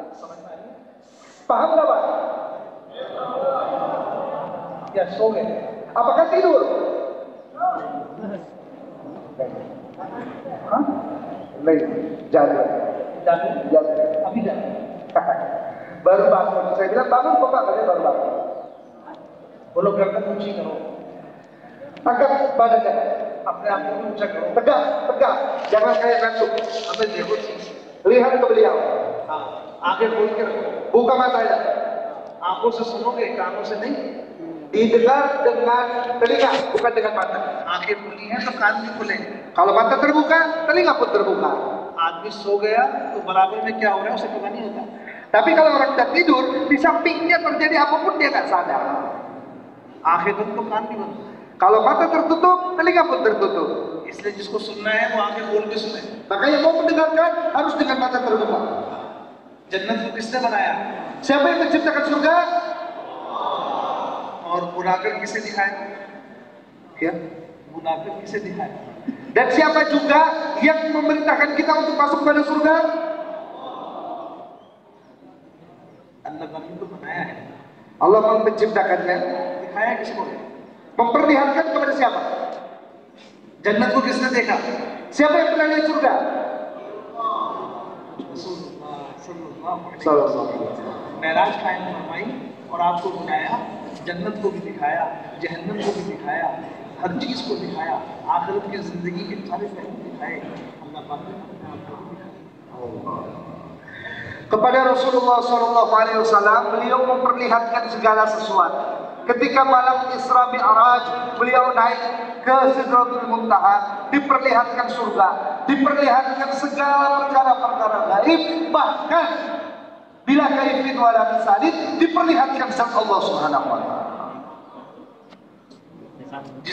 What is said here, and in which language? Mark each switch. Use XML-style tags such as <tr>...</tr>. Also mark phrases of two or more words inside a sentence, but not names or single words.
<id>Paham nggak Pak?</id> <hi>या सो गए?</hi> <id>Apakah tidur? Hah? Lain, jangan.</id> <hi>अभी जाओ।</hi> <id>Baru bangun. Saya bilang bangun kok Pak, katanya baru bangun.</id> <hi>बोलो गर्दन ऊंची करो,</hi> <id>Angkat badannya.</id> <hi>अपने आप को ऊंचा करो,</hi> <id>Tegak, tegak. Jangan kayak ngantuk.</id> <hi>हमें देखो ठीक से।</hi> <id>Lihat ke beliau.</id> <hi>हाँ, आंखें खोल के रखो,</hi> <id>Buka matanya.</id> <hi>आंखों से सुनोगे, कानों से नहीं।</hi> <id>Didengar dengan telinga, bukan dengan mata.</id> <hi>आंखें खुली हैं तो कान भी खुले।</hi> <id>Kalau mata terbuka, telinga pun terbuka.</id> <hi>आदमी सो गया तो बराबर में क्या हो रहा है उसे पता नहीं होता।</hi> <id>Tapi kalau orang sudah tidur, di sampingnya terjadi apapun dia nggak sadar.</id> <hi>आंखें बंद तो कान भी बंद।</hi> <id>Kalau mata tertutup, telinga pun tertutup.</id> <hi>इसलिए जिसको सुनना है वो आंखें खोल के सुने।</hi> <id>Maka yang mau mendengarkan harus dengan mata terbuka.</id> <hi>जन्नत को किसने बनाया</hi> <id>Siapa yang menciptakan surga?</id> <hi>और बुलाकर किसे दिखाया?</hi> <id>Ya.</id> <hi>बुलाकर किसे दिखाया?</hi> <id>Dan siapa juga yang memerintahkan kita untuk masuk pada surga?</id> <hi>अल्लाह ने तो बनाया है,</hi> <id>Allah menciptakannya.</id> <hi>दिखाया किसको?</hi> <id>Memperlihatkan kepada siapa?</id> <hi>जन्नत को किसने देखा?</hi> <id>Siapa yang pernah lihat surga?</id> <hi>मेराज कायम फरमाई और आपको बुलाया, जन्नत को भी दिखाया, जहन्नम को भी दिखाया, हर चीज को दिखाया, आखिरत की जिंदगी के सारे पहलू दिखाए। अल्लाह पाक ने अपने आप को दिखाया।</hi> <id>Kepada Rasulullah SAW, beliau memperlihatkan segala sesuatu. Ketika malam Isra Mi'raj, beliau naik ke Sidratul Muntaha, diperlihatkan surga, diperlihatkan segala perkara-perkara gaib, bahkan</id> <ar>بلا كيف ولا مثال,</ar> <id>diperlihatkan sama Allah</id> <ar>سبحانه وتعالى.</ar>